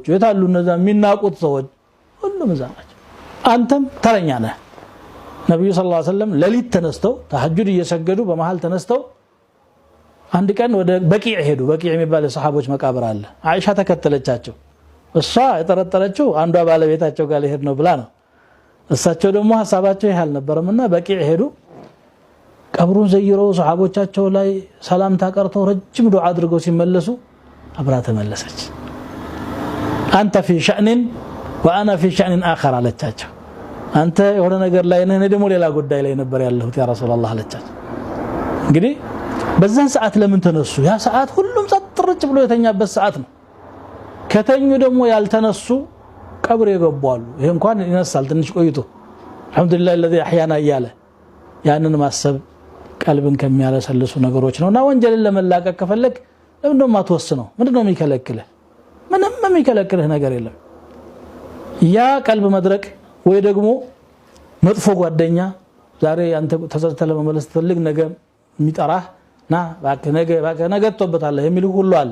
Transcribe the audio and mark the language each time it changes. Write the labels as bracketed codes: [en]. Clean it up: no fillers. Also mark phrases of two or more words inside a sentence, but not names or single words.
[am] የታሉ እነዛ የሚናቁት ሰዎች ሁሉም እዛ ናቸው አንተም ተረኛ ነህ ነብዩ [ar] صلى الله عليه وسلم [am] ለሊት ተነስተው ተሐጁድ እየሰገዱ በመሃል ተነስተው አንድ ቀን ወደ በቂዕ ሄዱ በቂዕ የሚባል የሰሃቦች መቃብር አለ አይሻ ተከተለቻቸው እሷ የጠረጠረችው አንዷ ባለቤታቸው ጋር ሊሄድ ነው ብላ ነው እሳቸው ደግሞ ሐሳባቸው ይሃል ነበርምና በቂዕ ሄዱ ቀብሩን ዘይረው ሰሃቦቻቸው ላይ ሰላም ታቀርተው ረጅም ዱዓ አድርገው ሲመለሱ አብራ ተመለሰች አንተ [ar] في شأن وانا في شأن اخر [am] አለቻቸው አንተ የሆነ ነገር ላይ ነህ ደግሞ ሌላ ጉዳይ ላይ ነበር ያለሁት [ar] يا رسول الله [am] አለቻቸው እንግዲህ በዛን ሰዓት ለምን ተነሱ ያ ሰዓት ሁሉም ጸጥርጭ ብሎ የተኛበት ሰዓት ነው ከተኙ ደግሞ ያልተነሱ ቀብር ይገባሉ ይሄ እንኳን ይነሳል ትንሽ ቆይቶ [ar] الحمد لله الذي أحيانا [am] ያለ ያንን ማሰብ ቀልብን ከሚያለሰልሱ ነገሮች ነውና ወንጀልን ለመላቀቅ ከፈለክ ለምንድነው ማትወስነው ምንድነው የሚከለክልህ ምንም የሚከለክልህ ነገር የለም ያ ቀልብ መድረቅ ወይ ደግሞ መጥፎ ጓደኛ ዛሬ አንተ ተሰተለ መመለስ ትልቅ ነገር የሚጠራህ ና ነገ ተወበታለህ የሚል ሁሉ አለ